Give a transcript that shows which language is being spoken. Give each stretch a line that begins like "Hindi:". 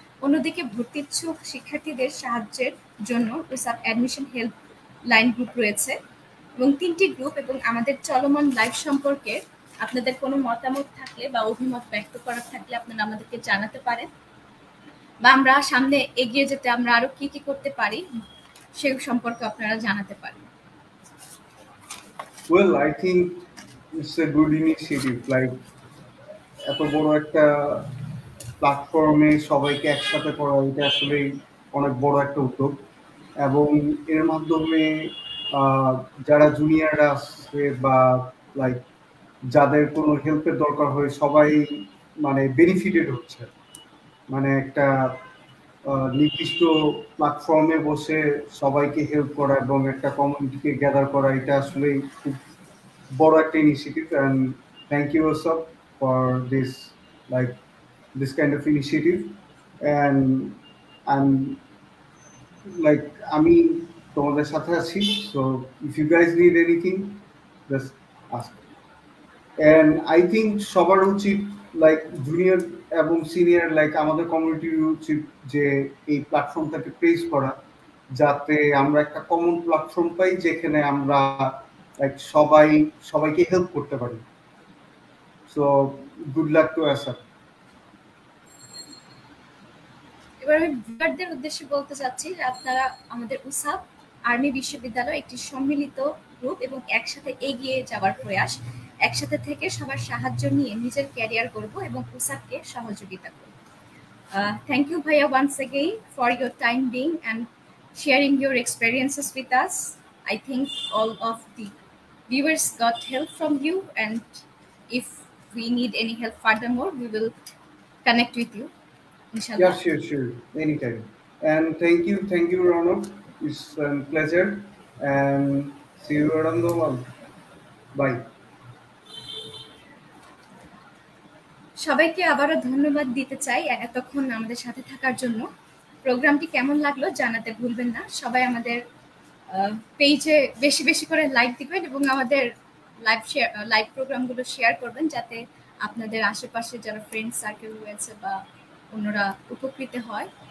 Bangla: অন্যদিকে ভর্তি ইচ্ছুক শিক্ষার্থীদের সাহায্যের জন্য উসাব অ্যাডমিশন হেল্প লাইন গ্রুপ রয়েছে এবং 3টি গ্রুপ এবং আমাদের চলমান লাইভ সম্পর্কে আপনাদের কোনো মতামত থাকলে বা অভিমত ব্যক্ত করার থাকলে আপনারা আমাদেরকে জানাতে পারেন, বা আমরা সামনে এগিয়ে যেতে আমরা আরো কি কি করতে পারি সেই সম্পর্কে আপনারা জানাতে পারেন।
English: Well, I think it's a good initiative.
Bangla: Like এত বড় একটা প্ল্যাটফর্মে সবাইকে একসাথে করা, এটা আসলে অনেক বড় একটা উদ্যোগ। এবং এর মাধ্যমে যারা জুনিয়ররা আসছে বা লাইক যাদের কোনো হেল্পের দরকার হয়, সবাই মানে বেনিফিটেড হচ্ছে। মানে একটা নির্দিষ্ট প্ল্যাটফর্মে বসে সবাইকে হেল্প করা এবং একটা কমিউনিটিকে গ্যাদার করা, এটা আসলে খুব বড় একটা ইনিশিয়েটিভ।
English: And thank you সব for this, like this kind of initiative. And I'm like
Bangla: আমি তোমাদের সাথে আছি,
English: so if you guys need anything just ask. And I think
Bangla: সবার উচিত লাইক জুনিয়র এবং সিনিয়র লাইক আমাদের কমিউনিটির উচিত যে এই প্ল্যাটফর্মটাকে প্রেস করা, যাতে আমরা একটা কমন প্ল্যাটফর্ম পাই যেখানে আমরা লাইক সবাইকে হেল্প করতে পারি।
English: So good luck to Asad.
Bangla: এবার আমি ভিউয়ারদের উদ্দেশ্যে বলতে চাচ্ছি যে আপনারা আমাদের উসাব আর্মি বিশ্ববিদ্যালয় একটি সম্মিলিত গ্রুপ এবং একসাথে এগিয়ে যাওয়ার প্রয়াস। একসাথে থেকে সবার সাহায্য নিয়ে নিজের ক্যারিয়ার গড়ব এবং উসাবকে সহযোগিতা করব।
English: Thank you, Bhaiya, once again for your time being and sharing your experiences with us. I think all of the viewers got help from you, and if we need any help furthermore, we will connect with you, Yeah, inshallah. sure, anytime. And thank you, Ronald. It's a pleasure. And see you around the world. Bye.
Bangla: সবাইকে আবারও ধন্যবাদ দিতে চাই এতক্ষণ আমাদের সাথে থাকার জন্য। প্রোগ্রামটি কেমন লাগলো জানাতে ভুলবেন না। সবাই আমাদের পেজে বেশি বেশি করে লাইক দিবেন এবং আমাদের লাইভ প্রোগ্রামগুলো শেয়ার করবেন, যাতে আপনাদের আশেপাশে যারা ফ্রেন্ড সার্কেল রয়েছে বা অন্যরা উপকৃত হয়।